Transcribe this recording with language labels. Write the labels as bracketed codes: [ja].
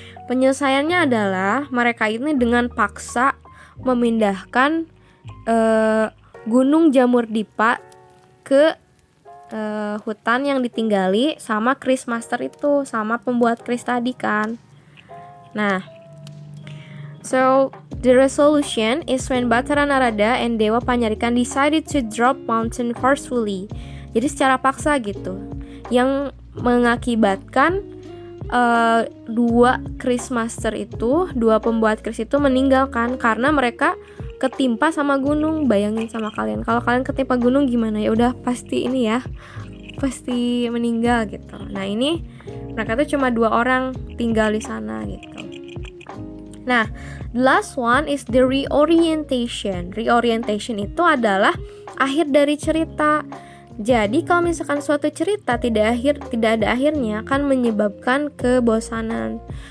[id] Penyelesaiannya adalah mereka ini dengan paksa memindahkan Gunung Jamur Dipa ke hutan yang ditinggali sama keris master itu, sama pembuat keris tadi kan. [en] Nah, so the resolution is when Batara Narada and Dewa Panyarikan decided to drop mountain forcefully. [id] Jadi secara paksa gitu, yang mengakibatkan dua keris master itu, dua pembuat keris itu meninggalkan karena mereka ketimpa sama gunung. Bayangin sama kalian, kalau kalian ketimpa gunung gimana? Ya udah pasti ini ya, pasti meninggal gitu. Nah ini mereka tuh cuma 2 orang tinggal di sana gitu. [en] Nah, the last one is the reorientation. [id] Reorientation itu adalah akhir dari cerita. Jadi kalau misalkan suatu cerita tidak ada akhirnya, akan menyebabkan kebosanan.